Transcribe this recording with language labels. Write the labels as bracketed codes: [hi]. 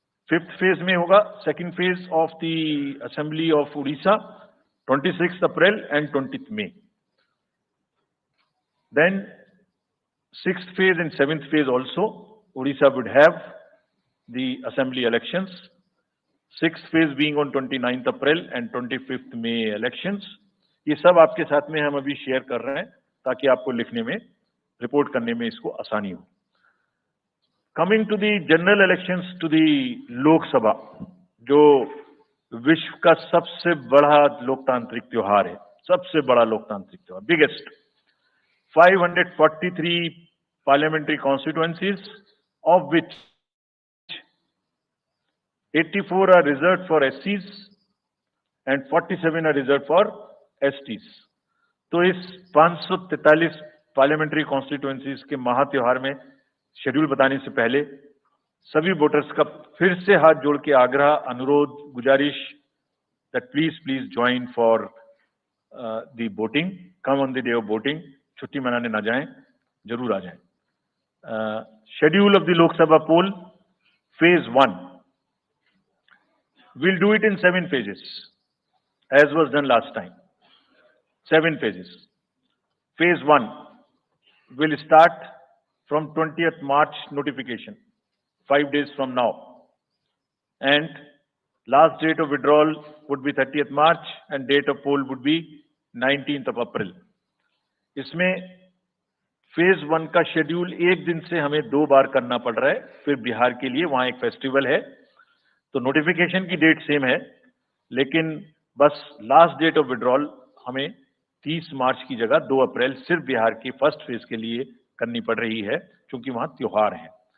[en] 5th phase [hi] में होगा [en] second phase of the assembly of Odisha, 26th April and 20th May. Then 6th phase and 7th phase also Odisha would have the assembly elections. 6th phase being on 29th April and 25th May elections. [hi] ये सब आपके साथ में हम अभी share कर रहे हैं ताकि आपको लिखने में, रिपोर्ट करने में इसको आसानी हो. [en] coming to the general elections to the Lok Sabha, [hi] जो विश्व का सबसे बड़ा लोकतांत्रिक त्योहार है, सबसे बड़ा लोकतांत्रिक त्योहार, biggest. [en] 543 parliamentary constituencies, of which 84 are reserved for SCs and 47 are reserved for STs. [hi] तो इस 543 पार्लियामेंट्री कॉन्स्टिट्यूएंसीज के महात्योहार में शेड्यूल बताने से पहले सभी वोटर्स का फिर से हाथ जोड़ के आग्रह, अनुरोध, गुजारिश [en] that please join for the voting. Come on the day of voting. [hi] छुट्टी मनाने ना जाएं, जरूर आ जाएं. [en] Schedule of the Lok Sabha poll, phase 1. We'll do it in 7 phases, as was done last time. 7 phases. Phase 1 will start from 20th March notification, 5 days from now. And last date of withdrawal would be 30th March and date of poll would be 19th of April. [hi] इसमें phase 1 का schedule एक दिन से हमें 2 बार करना पड़ रहा है. फिर बिहार के लिए वहां एक फेस्टिवल है, तो नोटिफिकेशन की डेट सेम है, लेकिन बस लास्ट डेट ऑफ विड्रॉल हमें 30 मार्च की जगह 2 अप्रैल सिर्फ बिहार की फर्स्ट फेज के लिए करनी पड़ रही है, क्योंकि वहां त्योहार है.